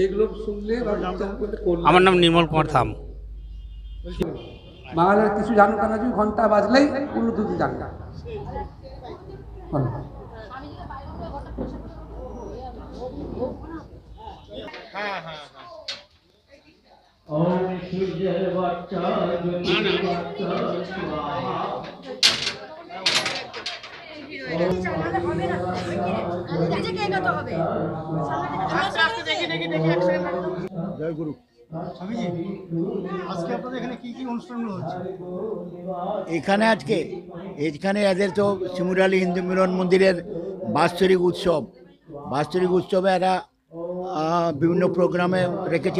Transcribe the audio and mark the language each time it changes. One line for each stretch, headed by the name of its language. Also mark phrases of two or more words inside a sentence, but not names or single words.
Bangla: আমার নাম নির্মল কুমার ধাম। বাঙালির কিছু জানুক না, যদি ঘন্টা বাজলেই উন্নতি জানবে। হ্যাঁ হ্যাঁ
Sanskrit: ओम सूर्यवच्चा ज्योतिर्वच्चा स्वाहा
Bangla: জয় গুরু। স্বামীজি, আজকে আপনাদের এখানে কি কি অনুষ্ঠানগুলো হচ্ছে? এখানে এদের তো শিমুরালী হিন্দু মিলন মন্দিরের বাৎসরিক উৎসবে এরা বিভিন্ন প্রোগ্রামে রেখেছে।